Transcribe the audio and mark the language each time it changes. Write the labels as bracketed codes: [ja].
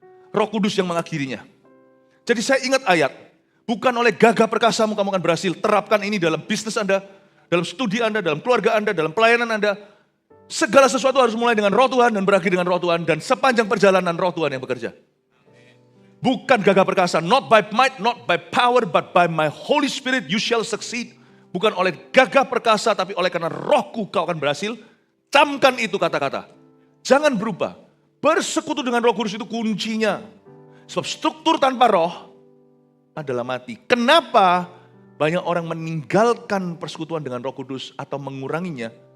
[id] Roh Kudus yang mengakhirinya. Jadi saya ingat ayat, bukan oleh gagah perkasamu kamu akan berhasil. Terapkan ini dalam bisnis Anda, dalam studi Anda, dalam keluarga Anda, dalam pelayanan Anda. Segala sesuatu harus mulai dengan Roh Tuhan dan berakhir dengan Roh Tuhan. Dan sepanjang perjalanan Roh Tuhan yang bekerja. Bukan gagah perkasa, [en] not by might, not by power, but by my Holy Spirit you shall succeed. [id] Bukan oleh gagah perkasa, tapi oleh karena rohku kau akan berhasil. Camkan itu kata-kata. Jangan berubah. Bersekutu dengan Roh Kudus itu kuncinya. Sebab struktur tanpa roh adalah mati. Kenapa banyak orang meninggalkan persekutuan dengan Roh Kudus atau menguranginya?